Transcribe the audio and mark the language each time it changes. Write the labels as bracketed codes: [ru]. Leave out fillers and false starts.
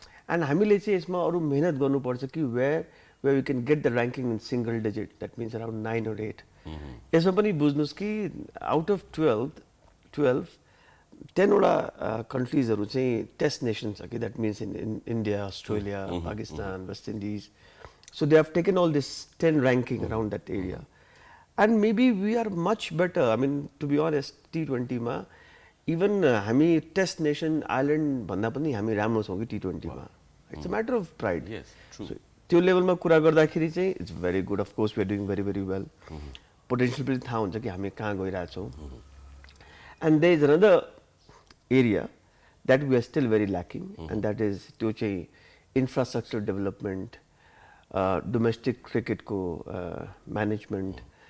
[en] and [ne] हामीले चाहिँ यसमा अरू मेहनत गर्नुपर्छ कि [en] Where we can get the ranking in single digit, that means around 9 or 8. [ne] यसमा पनि बुझ्नुहोस् कि आउट अफ 12 10वटा कन्ट्रिजहरू चाहिँ टेस्ट नेसन छ कि, [en] that means in India, [ne] Australia, Pakistan, West Indies. [en] So they have taken all this 10 ranking around that area. And maybe we are much better. I mean, to be honest, [ne] T20 मा even हामी test nation island भन्दा पनि हामी राम्रो छौँ कि T20 मा. [en] It's a matter of pride. [ne] त्यो लेभलमा कुरा गर्दाखेरि चाहिँ [en] It's very good. Of course we are doing very very well. [ne] Potential पनि थाहा हुन्छ कि हामी कहाँ गइरहेछौँ. [en] and there is another area that we are still very lacking, and that is त्यो चाहिँ infrastructure development, domestic क्रिकेटको management,